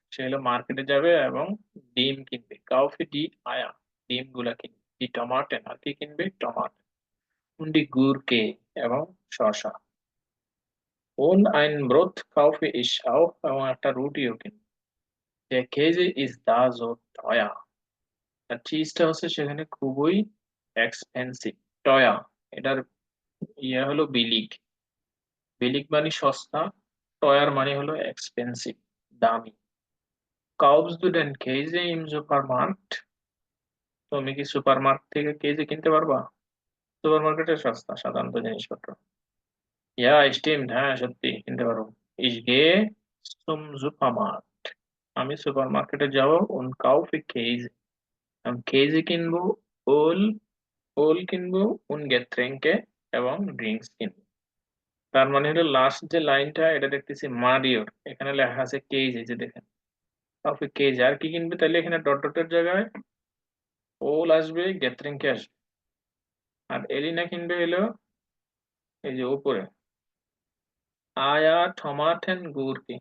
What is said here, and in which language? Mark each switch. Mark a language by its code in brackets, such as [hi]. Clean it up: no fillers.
[bn] সে হলো মার্কেটে যাবে এবং ডিম কিনবে, কাউফি ডি আয়া, ডিম গুলা কিনবে, ডি টমাটেন, আর কি কিনবে, টমাটো, উন্ডি গুরকে এবং শসা, ওন আইন ব্রোথ কাউফি ইস auch, এবং একটা রুটিও কিনবে, যে কেজি ইজ দা জো টয়া, আর চিজটা হচ্ছে সেখানে খুবই এক্সপেন্সিভ, টয়া, এটার ইয়ে হলো বিলিগ, বিলিগ মানে সস্তা, টয়ার মানে হলো এক্সপেন্সিভ, দামি। [de] Kaufst du denn Käse im Supermarkt? [bn] তুমি কি সুপারমার্কেট থেকে কেজি কিনতে পারবা? সুপারমার্কেটে সস্তা সাধারণত জিনিসপত্র। [de] Ja, stimmt, [bn] হ্যাঁ সত্যি কিনতে পারবো। [de] Ich gehe zum Supermarkt. [bn] আমি সুপারমার্কেটে যাব [de] und kaufe Käse. [bn] আমি কেজি কিনবো, ওল ওল কিনবো, [de] und Getränke [bn] এবং ড্রিঙ্কস কিনবো। তার মানে হলো লাস্ট যে লাইনটা, এটা দেখতেছি মারিওর, এখানে লেখা আছে কেজি, যে দেখেন কাউফি কেজি, আর কি কিনবে তাহলে এখানে ডট ডটের জায়গায় ওল আসবে, গেত্রিংকে আসবে, আর এলিনা কিনবে হলো এই যে উপরে আয়া টমাটেন গুরকি।